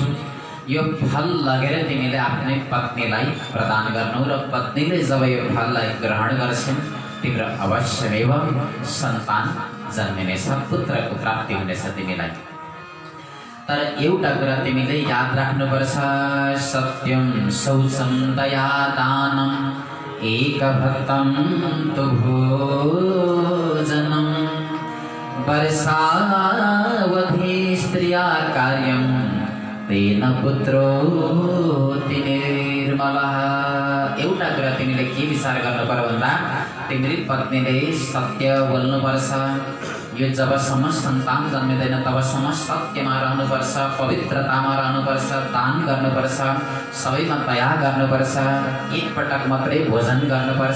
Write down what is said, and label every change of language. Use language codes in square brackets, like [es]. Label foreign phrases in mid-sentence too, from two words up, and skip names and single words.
[ne] यो फल लगेर तिमीले आफ्नै पत्नीलाई प्रदान गर्नु र पत्नीले जब यो फललाई ग्रहण गर्छन् तिम्रो अवश्यमेव सन्तान जन्मिनेछ, पुत्रको प्राप्ति हुनेछ तिमीलाई। तर एउटा कुरा तिमीले याद राख्नुपर्छ, [sa] सत्यम शौचम दया दानम एकभक्तं तु भोजनम वर्षावधि स्त्रिया कार्यं तेन पुत्रोऽति निर्मलः। [ne] एउटा कुरा तिमीले के विचार गर्नु पर्यो भन्दा तिम्रो पत्नीले सत्य बोल्नुपर्छ। यो जबसम्म सन्तान जन्मिँदैन तबसम्म सत्यमा रहनुपर्छ, पवित्रतामा रहनुपर्छ, दान गर्नुपर्छ, सबैमा दया गर्नुपर्छ, एकपटक मात्रै भोजन गर्नुपर्छ।